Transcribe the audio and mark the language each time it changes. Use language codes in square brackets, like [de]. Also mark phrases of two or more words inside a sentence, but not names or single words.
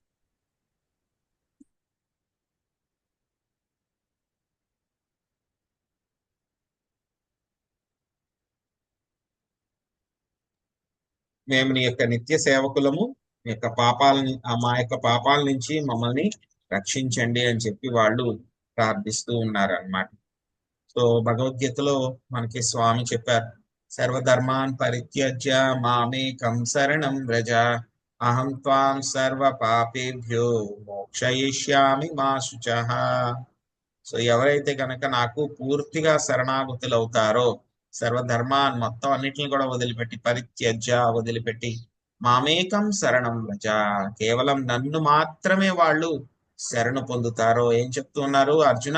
[te] మేము నీ యొక్క నిత్య సేవకులము, మీ యొక్క పాపాలని, మా యొక్క పాపాల నుంచి మమ్మల్ని రక్షించండి అని చెప్పి వాళ్ళు ప్రార్థిస్తూ ఉన్నారు అన్నమాట. సో భగవద్గీతలో మనకి స్వామి చెప్పారు, [sa] సర్వధర్మాన్ పరిత్యజ్య మామేకం శరణం వ్రజ అహం త్వాం సర్వ పాపేభ్యో మోక్షయిష్యామి మా శుచః. [te] సో ఎవరైతే కనుక నాకు పూర్తిగా శరణాగతులు అవుతారో, సర్వధర్మాన్ని మొత్తం అన్నిటిని కూడా వదిలిపెట్టి, పరిత్యజ్య వదిలిపెట్టి, [sa] మామేకం శరణం వ్రజ, [te] కేవలం నన్ను మాత్రమే వాళ్ళు శరణు పొందుతారో, ఏం చెప్తున్నారు అర్జున?